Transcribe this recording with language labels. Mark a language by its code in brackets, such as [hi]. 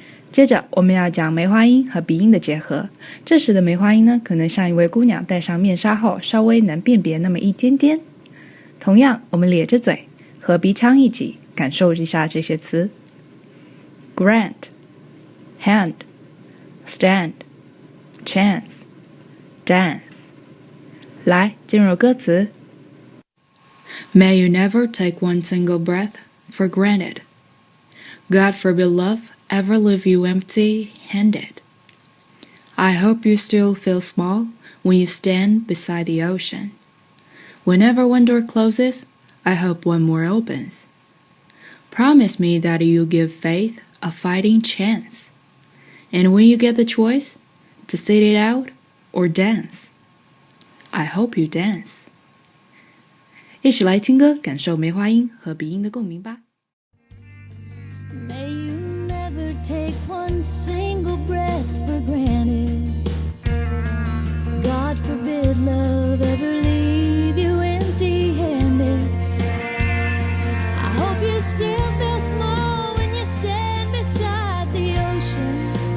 [zh] 接着我们要讲梅花音和鼻音的结合。这时的梅花音呢，可能像一位姑娘戴上面纱后稍微难辨别那么一点点。同样，我们咧着嘴和鼻腔一起感受一下这些词 ：grant、hand、stand、chance、dance。来，进入歌词。 [en] May you never take one single breath for granted. God forbid love ever leave you empty-handed. I hope you still feel small when you stand beside the ocean. Whenever one door closes, I hope one more opens. Promise me that you'll give faith a fighting chance. And when you get the choice to sit it out or dance, I hope you dance. [zh] 一起来听歌，感受梅花音和鼻音的共鸣吧。 [en] May you never take one single breath for granted. God forbid love ever leave you empty-handed. I hope you still feel small when you stand beside the ocean.